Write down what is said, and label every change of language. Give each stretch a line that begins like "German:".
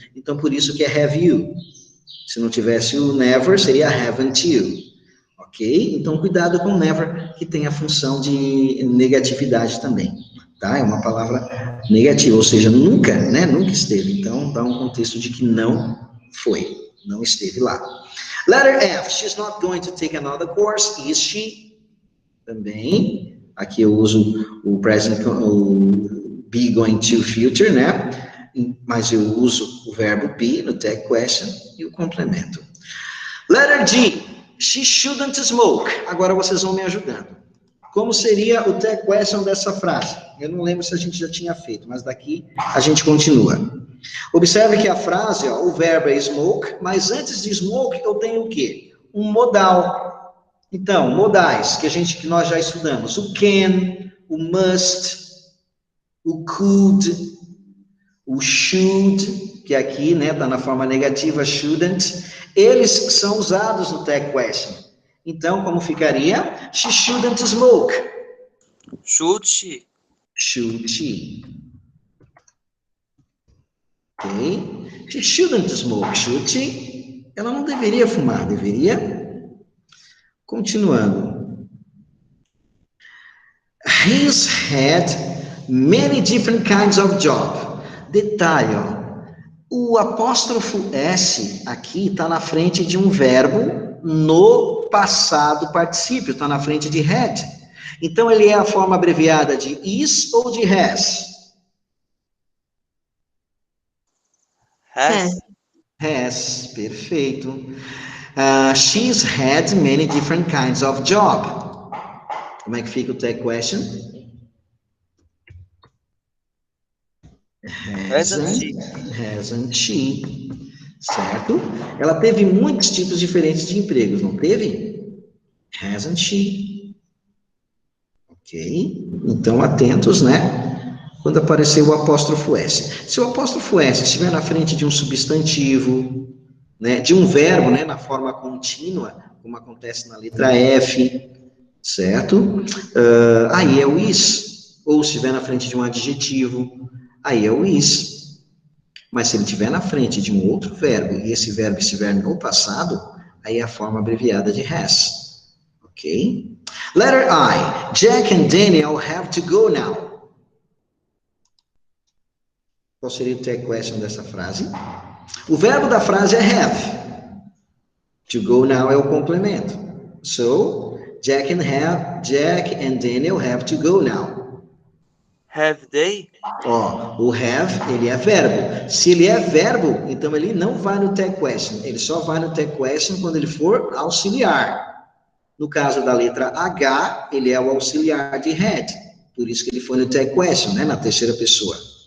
Portuguese: Então, por isso que é have you. Se não tivesse o never, seria haven't you. Ok? Então, cuidado com o never, que tem a função de negatividade também. Tá? É uma palavra negativa, ou seja, nunca, né? Nunca esteve. Então, dá um contexto de que não foi, não esteve lá.
English: Letter F, she's not going to take another course, is she?
Portuguese: Também, aqui eu uso o present, o be going to future, né? Mas eu uso o verbo be no tag question e o complemento.
English: Letter G, she shouldn't smoke.
Portuguese: Agora vocês vão me ajudando. Como seria o tag question dessa frase? Eu não lembro se a gente já tinha feito, mas daqui a gente continua. Observe que a frase, ó, o verbo é smoke, mas antes de smoke eu tenho o quê? Um modal. Então, modais que nós já estudamos, o can, o must, o could, o should, que aqui, né, tá na forma negativa, shouldn't, eles são usados no tag question. Então, como ficaria?
English: She shouldn't smoke. Should she? Should she? Ok? She shouldn't smoke, should she?
Portuguese: Ela não deveria fumar, deveria? Continuando.
English: He's had many different kinds of job.
Portuguese: Detalhe, ó. O apóstrofo S aqui está na frente de um verbo no passado particípio, está na frente de had. Então, ele é a forma abreviada de is ou de has?
English: Has?
Portuguese: Has, perfeito.
English: She's had many different kinds of job.
Portuguese: Como é que fica o tag question?
English: Hasn't she? Certo?
Portuguese: Ela teve muitos tipos diferentes de empregos, não teve?
English: Hasn't she? Ok?
Portuguese: Então, atentos, né? Quando aparecer o apóstrofo S. Se o apóstrofo S estiver na frente de um substantivo, né, de um verbo, né, na forma contínua, como acontece na letra F, certo? Aí é o is. Ou se estiver na frente de um adjetivo, aí é o is. Mas se ele estiver na frente de um outro verbo, e esse verbo estiver no passado, aí é a forma abreviada de has.
English: Ok? Letter I. Jack and Daniel have to go now.
Portuguese: Qual seria o tag question dessa frase? O verbo da frase é have. To go now é o complemento.
English: So, Jack and Daniel have to go now. Have they?
Portuguese: Ó, o have, ele é verbo. Se ele é verbo, então ele não vai no tag question. Ele só vai no tag question quando ele for auxiliar. No caso da letra H, ele é o auxiliar de had. Por isso que ele foi no tag question, né, na terceira pessoa.